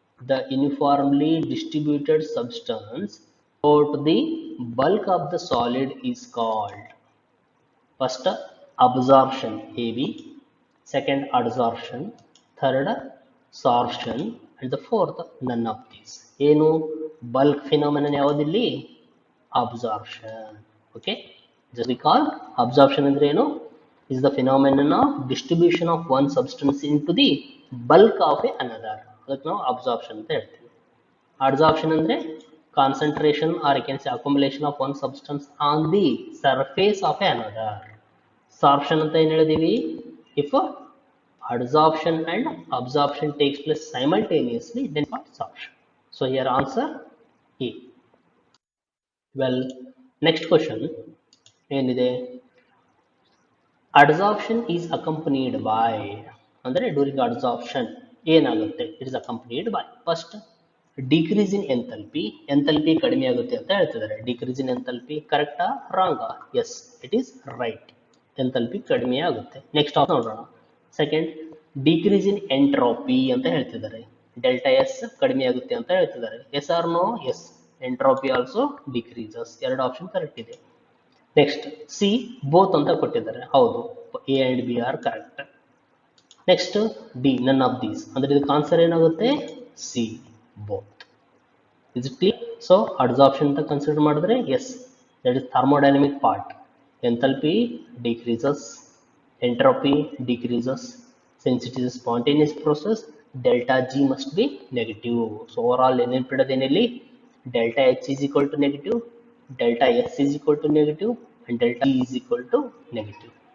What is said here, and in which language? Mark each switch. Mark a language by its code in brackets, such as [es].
[en] The uniformly distributed substance throughout the bulk of the solid is called, first, absorption, AB, second, adsorption, third, sorption, and the fourth, none of these. [kn] ಏನು bulk phenomenon ಯಾವುದಿಲ್ಲಿ? Absorption. [en] Okay, just recall, absorption [kn] ಅಂದ್ರೆ ಏನು? [en] Is the phenomenon of distribution of one substance into the bulk of another. [kn] ಅದಕ್ಕೆ ನಾವು absorption ಅಂತ ಹೇಳ್ತೀವಿ. [en] Adsorption ಅಂದ್ರೆ concentration, or I can say accumulation of one substance on the surface of another. [kn] Sorption ಅಂತ ಏನು ಹೇಳಿದೀವಿ? [en] If adsorption and absorption takes place simultaneously, then what? Sorption. So here answer A. Well, next question ಏನಿದೆ? Adsorption is accompanied by, [kn] ಅಂದರೆ during adsorption ಏನಾಗುತ್ತೆ? [en] It is accompanied by, first, decrease in enthalpy. [kn] Enthalpy ಕಡಿಮೆ ಆಗುತ್ತೆ ಅಂತ ಹೇಳ್ತಿದ್ದಾರೆ. [en] Decrease in enthalpy, correct ಆ wrong ಆ? Yes, it is right. [kn] Enthalpy ಕಡಿಮೆ ಆಗುತ್ತೆ. [en] Next ನೋಡೋಣ. Second, [kn] ಡಿಕ್ರೀಸ್ ಇನ್ ಎಂಟ್ರೋಪಿ ಅಂತ ಹೇಳ್ತಿದ್ದಾರೆ. ಡೆಲ್ಟಾ ಎಸ್ ಕಡಿಮೆ ಆಗುತ್ತೆ ಅಂತ ಹೇಳ್ತಿದ್ದಾರೆ. [en] Yes or no? Yes, entropy also decreases. [kn] ಎರಡು ಆಪ್ಷನ್ ಕರೆಕ್ಟ್ ಇದೆ. [en] next C both [kn] ಅಂತ ಕೊಟ್ಟಿದ್ದಾರೆ. [en] ಹೌದು, A and B are correct. Next D none of these, [kn] ಅಂದ್ರೆ ಇದಕ್ಕೆ ಆನ್ಸರ್ ಏನಾಗುತ್ತೆ? [en] C both. Is it clear? So adsorption ಅಂತ consider ಮಾಡಿದ್ರೆ yes, that is thermodynamic part. Enthalpy decreases, entropy decreases. Since it is a spontaneous process, delta G must be negative. So overall [kn] ನೆನಪಿಡೋದೇನಿಲ್ಲಿ, [en] delta H is equal to negative, delta S is equal to negative, and delta E is equal to negative.